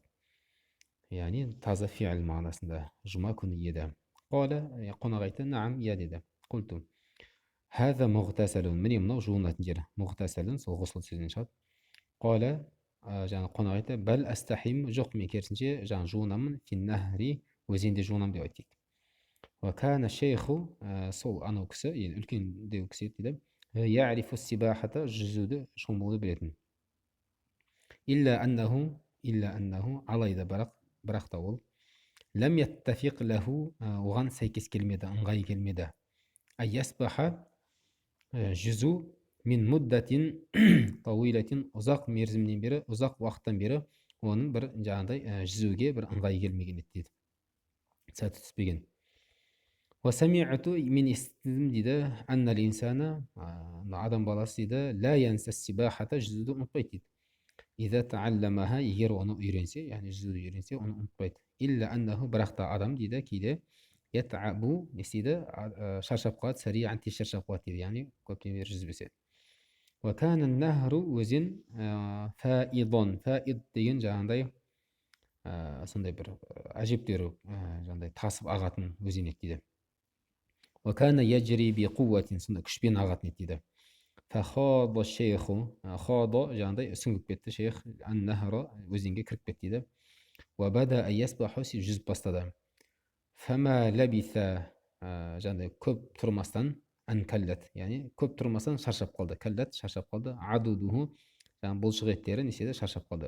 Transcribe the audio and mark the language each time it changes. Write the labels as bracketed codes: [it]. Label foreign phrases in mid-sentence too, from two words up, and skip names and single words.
[kk] Яғни таза фиал мағынасында, жұма күні еді. Қала, қонақ айтты, наам, я деді. Құлту. [ar] هذا مغتسل, [kk] міне мынау жуынатын жері. Мұғтасалун, сол ғұсыл сөзінен шығады. Қала, жаңа қонақ айтты, [ar] بل أستحم, [kk] жоқ, мен керісінше жаңа жуынамын, финнахри, өзенде жуынам деп айтты. [ar] وكان الشيخ, [kk] сол анау кісі, үлкендеу кісі еді, [ar] يعرف السباحة, [kk] жүзуді, шомылуды білетін. [ar] إلا أنه, [kk] алайда бірақ та ол, [ar] لم يتفق له, [kk] оған сәйкес келмеді, ыңғай келмеді. Айясбаха, жүзу, [ar] من مدة طويلة, [kk] ұзақ мерзімнен бері, ұзақ уақыттан бері, оның бір жаңағыдай жүзуге бір ыңғай келмеген еді дейді. Сәті түспеген. Уасами'ату, мен естідім дейді, [ar] أن الإنسان, [kk] адам баласы дейді, [ar] لا ينسى السباحة, [kk] жүзуді ұмытпайды дейді. [ar] إذا تعلمها, егер оны үйренсе, яғни жүзуді үйренсе, оны ұмытпайды. إلا أنه, [kk] бірақ та адам дейді, кейде ятабу, не істейді, шаршап қалады, сариан, тез шаршап қалады дейді, яғни көптен бері жүзбесе. [ar] وكان النهر, [kk] өзен фаидон, фаид деген жаңағыдай сондай бір әжептәуір жаңағыдай тасып ағатын өзен еді дейді. [ar] وكان يجري بقوة, [kk] сондай күшпен ағатын еді дейді. [ar] فخاض الشيخ, [kk] хада жаңағыдай сүңгіп кетті шейх, ан-нахра, өзенге кіріп кетті дейді. [ar] وبدأ يسبح, [kk] жүзіп бастады. [ar] فما لبث, [kk] жаңағыдай көп тұрмастан, анкаллат, яғни көп тұрмастан шаршап қалды. Каллат, шаршап қалды. Адудуху, жаңағы бұлшық еттері неседі, шаршап қалды.